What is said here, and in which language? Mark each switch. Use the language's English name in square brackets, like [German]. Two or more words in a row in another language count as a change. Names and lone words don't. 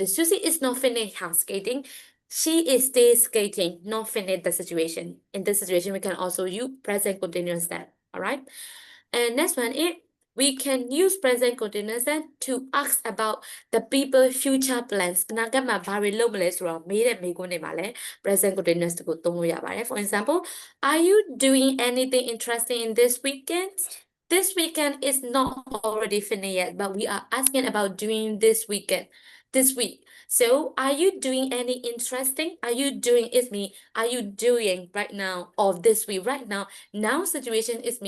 [English] Susie is not finished her skating. She is still skating, not finished the situation. In this situation, we can also use present continuous tense. All right. And next one is we can use present continuous tense to ask about the people future plans. [Burmese] အနာဂတ်မှာဘာတွေလုပ်မလဲဆိုတော့မေးတဲ့မေးခွန်းတွေမှာလည်း [English] present continuous [Burmese] ကိုသုံးလို့ရပါတယ်. [English] For example, are you doing anything interesting in this weekend? This weekend is not already finished yet, but we are asking about doing this weekend, this week. So, are you doing any interesting? Are you doing is me? Are you doing right now or this week? Right now, now situation is me.